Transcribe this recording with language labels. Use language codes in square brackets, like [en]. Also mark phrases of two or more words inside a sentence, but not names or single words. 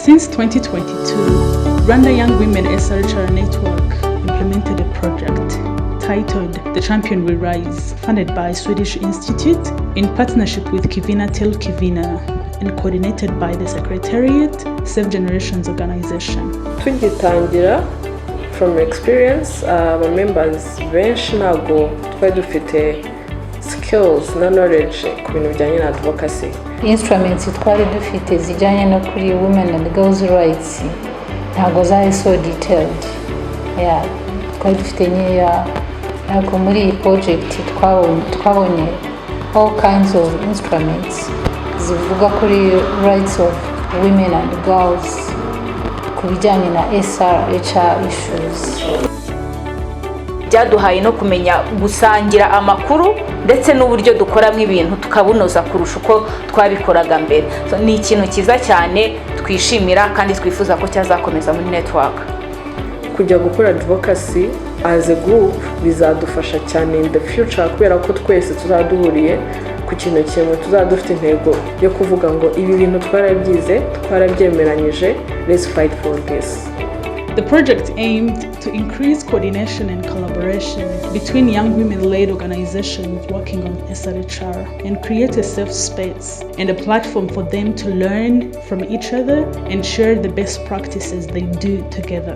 [en] Since 2022, Rwanda Young Women Srhr Network implemented a project titled The Champion We Rise, funded by Swedish Institute in partnership with Kivina Tel Kivina and coordinated by the Secretariat Save Generations Organization. [rw] Tugitangira, [en] from experience, our members [rw] benshi ntabwo twari dufite skills na knowledge ku bintu bijyanye na advocacy. Instruments twari dufite zijyanye no kuri [en] women and girls rights [rw] ntabwo zari [en] so detailed. [rw] Twari dufite nkeya, ariko muri iyi project twabonye [en] all kinds of instruments [rw] zivuga kuri [en] rights of women and girls [rw] ku bijyanye na [en] Srhr issues. [rw] Byaduhaye no kumenya gusangira amakuru ndetse n'uburyo dukoramo ibintu tukabunoza kurusha uko twabikoraga mbere. Ni ikintu cyiza cyane twishimira kandi twifuza ko cyazakomeza muri network. Kujya gukora advocacy [en] as a group [rw] bizadufasha cyane [en] in the future, [rw] kubera ko twese tuzaduhuriye ku kintu kimwe, tuzadufite intego yo kuvuga ngo ibi bintu twarabyize, twarabyemeranyije, [en] let's fight for this. The project aimed to increase coordination and collaboration between young women-led organizations working on Srhr and create a safe space and a platform for them to learn from each other and share the best practices they do together.